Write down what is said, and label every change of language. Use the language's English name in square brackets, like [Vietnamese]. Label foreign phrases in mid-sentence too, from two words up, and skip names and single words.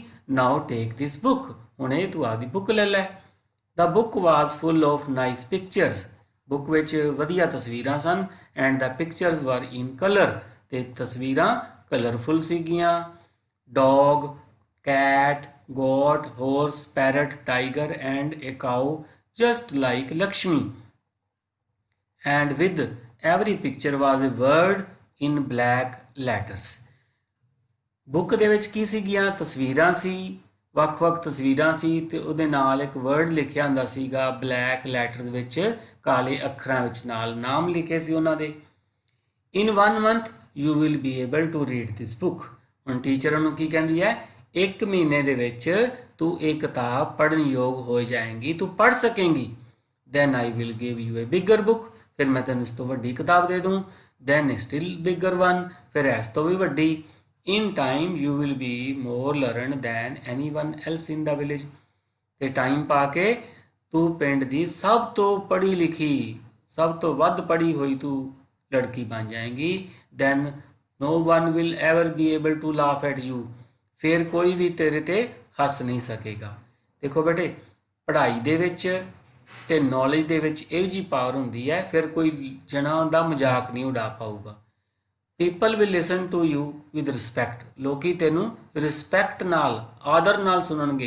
[English] now take this book, [Punjabi] ਹੁਣ ਇਹ ਤੂੰ ਆਪਦੀ ਬੁੱਕ ਲੈ ਲੈ। [English] The book was full of nice pictures. [Punjabi] ਬੁੱਕ ਵਿੱਚ ਵਧੀਆ ਤਸਵੀਰਾਂ ਸਨ। [English] And the pictures were in colour, [Punjabi] ਤੇ ਤਸਵੀਰਾਂ ਕਲਰਫੁਲ ਸੀਗੀਆਂ। [English] Dog, cat, goat, horse, parrot, tiger, and a cow, just like Lakshmi. And with every picture was a word in black letters. [Punjabi] ਬੁੱਕ ਦੇ ਵਿੱਚ ਕੀ ਸੀਗੀਆਂ? ਤਸਵੀਰਾਂ ਸੀ, ਵੱਖ-ਵੱਖ ਤਸਵੀਰਾਂ ਸੀ ਤੇ ਉਹਦੇ ਨਾਲ ਇੱਕ ਵਰਡ ਲਿਖਿਆ ਹੁੰਦਾ ਸੀਗਾ [English] black letters [Punjabi] ਵਿੱਚ, ਕਾਲੇ ਅੱਖਰਾਂ ਵਿੱਚ ਨਾਲ ਨਾਮ ਲਿਖੇ ਸੀ ਉਹਨਾਂ ਦੇ। [English] ਇਨ 1 month you will be able to read this book. [Punjabi] ਹੁਣ ਟੀਚਰ ਉਹਨੂੰ ਕੀ ਕਹਿੰਦੀ ਹੈ? 1 ਮਹੀਨੇ ਦੇ ਵਿੱਚ ਤੂੰ ਇਹ ਕਿਤਾਬ ਪੜ੍ਹਨ ਯੋਗ ਹੋ ਜਾਏਂਗੀ, ਤੂੰ ਪੜ੍ਹ ਸਕੇਂਗੀ। [English] Then I will give you a bigger book, [Punjabi] ਫਿਰ ਮੈਂ ਤੈਨੂੰ ਇਸ ਤੋਂ ਵੱਡੀ ਕਿਤਾਬ ਦੇ ਦੂੰ। [English] Then still bigger one, [Punjabi] ਫਿਰ ਇਸ ਤੋਂ ਵੀ ਵੱਡੀ। [English] In time you will be more learned than anyone else in the village. [Punjabi] ਤੇ ਟਾਈਮ ਪਾ ਕੇ ਤੂੰ ਪਿੰਡ ਦੀ ਸਭ ਤੋਂ ਪੜ੍ਹੀ ਲਿਖੀ, ਸਭ ਤੋਂ ਵੱਧ ਪੜ੍ਹੀ ਹੋਈ ਤੂੰ ਲੜਕੀ ਬਣ ਜਾਏਂਗੀ। [English] ਦੈਨ no one will ever be able to laugh at you, [Punjabi] ਫਿਰ ਕੋਈ ਵੀ ਤੇਰੇ ਤੇ ਹੱਸ ਨਹੀਂ ਸਕੇਗਾ। ਦੇਖੋ ਬੇਟੇ, ਪੜ੍ਹਾਈ ਦੇ ਵਿੱਚ ਤੇ ਨੌਲੇਜ ਦੇ ਵਿੱਚ ਇਹੋ ਜਿਹੀ ਪਾਵਰ ਹੁੰਦੀ ਹੈ, ਫਿਰ ਕੋਈ ਜਣਾ ਉਹਦਾ ਮਜ਼ਾਕ ਨਹੀਂ ਉਡਾ ਪਾਊਗਾ। [English] People will listen to you with respect. [Punjabi] ਲੋਕੀ ਤੈਨੂੰ ਰਿਸਪੈਕਟ ਨਾਲ, ਆਦਰ ਨਾਲ ਸੁਣਨਗੇ।